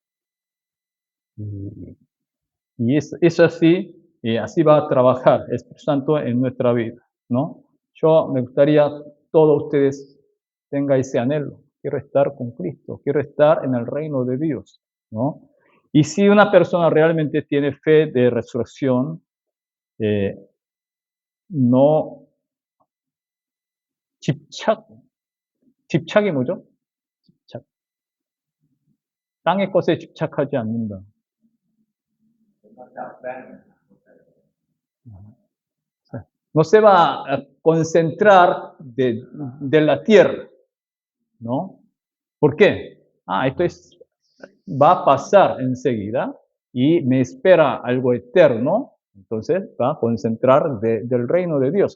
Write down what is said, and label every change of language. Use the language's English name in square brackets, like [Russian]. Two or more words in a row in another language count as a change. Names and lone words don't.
[Spanish] Y es así, y así va a trabajar Espíritu Santo en nuestra vida, ¿no? Yo me gustaría todos ustedes tengan ese anhelo. Quiero estar con Cristo, quiero estar en el reino de Dios, ¿no? Y si una persona realmente tiene fe de resurrección, no [Korean] 집착이 뭐죠? 집착. 땅의 것에 집착하지 않는다. [Spanish] No se va a concentrar de la tierra, ¿no? ¿Por qué? Esto va a pasar enseguida y me espera algo eterno, entonces va a concentrar del reino de Dios.